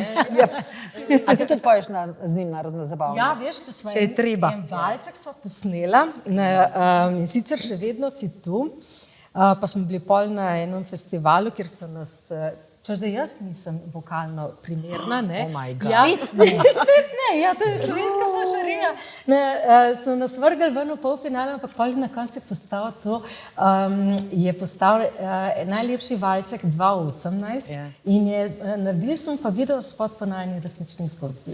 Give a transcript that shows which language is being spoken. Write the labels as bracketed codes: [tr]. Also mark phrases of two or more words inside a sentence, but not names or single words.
[sl] A ti tudi poješ z njim narodno zabavno? Ja, veš, da smo en valček sva posnela in sicer še vedno si tu, pa smo bili pol na enem festivalu, kjer so nas, češ da jaz nisem vokalno primerna, ne? [en] Oh my God. [sl] Svet ne, to je slovenska fašarija. So nas vrgli ven v polfinale, ampak pol na koncu je postal najlepši valček 2018 in naredili smo pa video spot po najni resnični zgodbi.